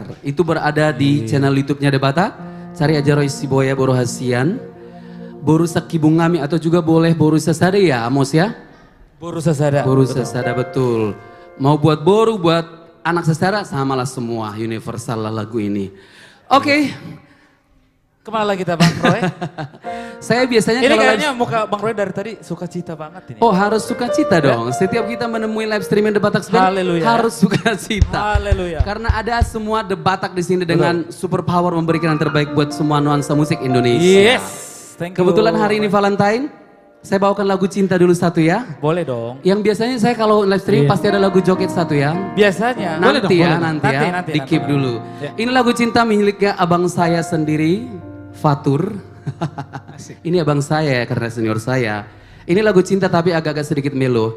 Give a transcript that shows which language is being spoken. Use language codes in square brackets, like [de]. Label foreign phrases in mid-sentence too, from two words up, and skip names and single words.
[id] Itu berada di channel YouTube-nya Debata. Cari aja Roy Siboya Boru Hasian. Boru Sakibungami atau juga boleh Boru Sasada ya Amos ya? Boru Sasada. Boru Sasada betul. Mau buat boru, buat anak sesara, samalah semua. Universal lah lagu ini. Oke. Kemana lagi kita Bang Roy? Saya biasanya Ini kalau kayaknya muka Bang Roy dari tadi sukacita banget ini. Oh harus sukacita dong. Setiap kita menemui [en] live streaming [id] Debatak Band Haleluya. harus sukacita. Haleluya. Karena ada semua Debatak di sini dengan super power memberikan yang terbaik buat semua nuansa musik Indonesia. [en] Yes. Thank you. [id] Kebetulan hari ini Valentine, saya bawakan lagu cinta dulu satu ya. Boleh dong. Yang biasanya saya kalau [en] live streaming [id] pasti ada lagu joget satu ya. Biasanya. Nanti ya, Nanti, di keep nanti. dulu. Ya. Ini lagu cinta miliknya abang saya sendiri, Fatur. Ini abang saya karena senior saya. Ini lagu cinta tapi agak-agak sedikit melo.